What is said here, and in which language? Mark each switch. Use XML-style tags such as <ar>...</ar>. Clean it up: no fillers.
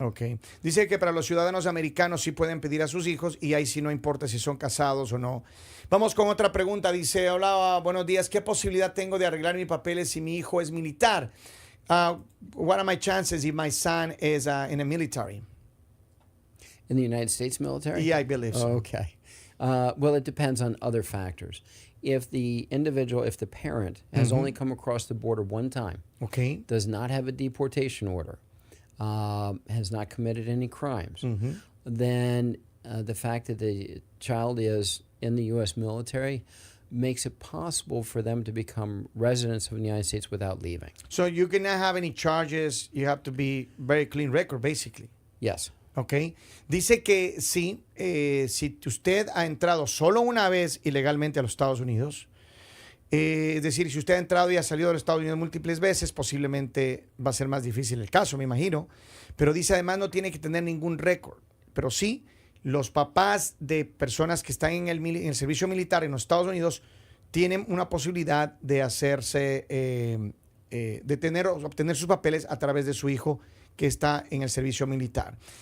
<en>Okay.</en> <es>Dice que para los ciudadanos americanos sí pueden pedir a sus hijos y ahí sí no importa si son casados o no. Vamos con otra pregunta. Dice, hola, buenos días. ¿Qué posibilidad tengo de arreglar mis papeles si mi hijo es militar?</es> <en>What are my chances if my son is in the military? In the United States military? Yeah, I believe so. Okay. Well, it depends on other factors. If the parent has only come across the border one time, does not have a deportation order, has not committed any crimes, then the fact that the child is in the U.S. military makes it possible for them to become residents of the United States without leaving. So you cannot have any charges. You have to be very clean record, basically. Yes. Okay.</en> <es>Dice que sí, si usted ha entrado solo una vez ilegalmente a los Estados Unidos, es decir, si usted ha entrado y ha salido de los Estados Unidos múltiples veces, posiblemente va a ser más difícil el caso, me imagino. Pero dice además no tiene que tener ningún récord. Pero sí, los papás de personas que están en el servicio militar en los Estados Unidos tienen una posibilidad de hacerse, obtener sus papeles a través de su hijo que está en el servicio militar.</es>